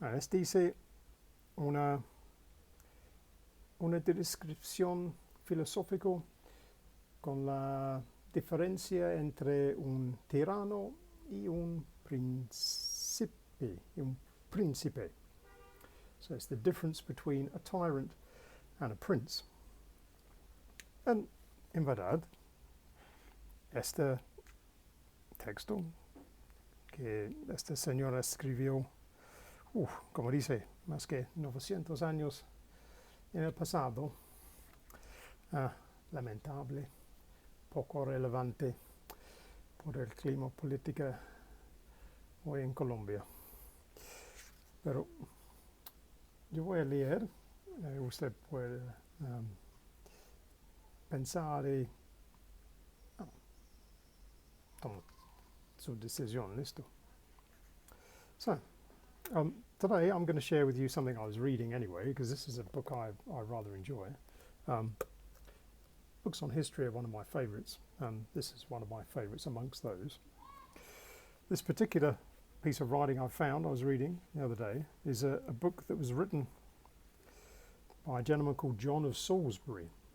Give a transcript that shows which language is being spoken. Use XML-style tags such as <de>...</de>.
<es>Dice una descripción filosófica con la diferencia entre un tirano y un príncipe.</es> <en>So it's the difference between a tyrant and a prince.</en> <es>En verdad, este texto que este señor escribió, como dice, más que 900 años en el pasado, lamentable, poco relevante por el clima político hoy en Colombia. Pero yo voy a leer, usted puede pensar y tomar su decisión, listo.</es> <en>So, today I'm going to share with you something I was reading anyway, because this is a book I rather enjoy. Books on history are one of my favourites, and this is one of my favourites amongst those. This particular piece of writing I was reading the other day, is a book that was written by a gentleman called John of Salisbury.</en>